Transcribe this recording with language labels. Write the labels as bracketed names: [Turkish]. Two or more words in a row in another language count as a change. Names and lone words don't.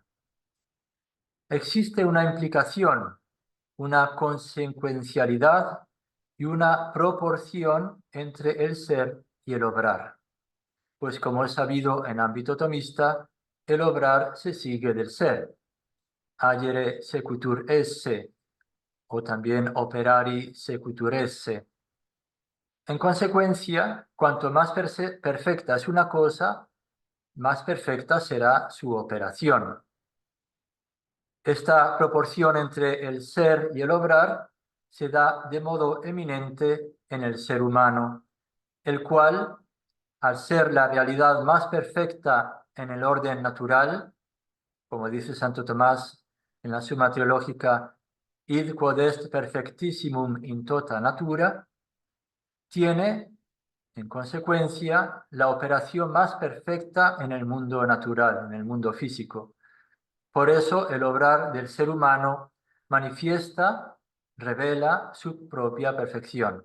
[Spanish] Existe una implicación, una consecuencialidad y una proporción entre el ser y el obrar, pues como es sabido en ámbito tomista, el obrar se sigue del ser. [Latin] Agere sequitur esse, [Spanish] o también [Latin] operari sequitur esse. [Spanish] En consecuencia, cuanto más perfecta es una cosa, más perfecta será su operación. Esta proporción entre el ser y el obrar se da de modo eminente en el ser humano, el cual, al ser la realidad más perfecta en el orden natural, como dice Santo Tomás en la Summa Teológica, [Latin] id quod est perfectissimum in tota natura, [Spanish] tiene, en consecuencia, la operación más perfecta en el mundo natural, en el mundo físico. Por eso el obrar del ser humano manifiesta, revela su propia perfección.